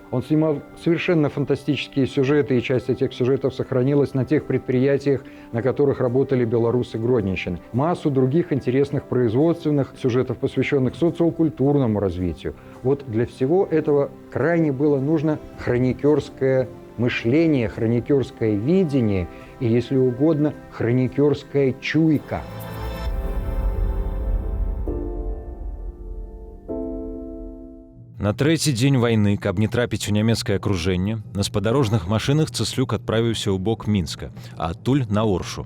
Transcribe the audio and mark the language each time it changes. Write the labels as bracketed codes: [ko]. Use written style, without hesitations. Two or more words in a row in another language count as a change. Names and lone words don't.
[ru] Он снимал совершенно фантастические сюжеты, и часть этих сюжетов сохранилась на тех предприятиях, на которых работали белорусы Гродненщины. Массу других интересных производственных сюжетов, посвященных социокультурному развитию. Вот для всего этого крайне было нужно хроникерское мышление, хроникерское видение и, если угодно, хроникерская чуйка. [be] На трэці дзень вайны, каб не трапіць у нямецкае акружэнне, на спадарожных машынах Цыслюк адправіўся ў бок Мінска, а адтуль на Оршу.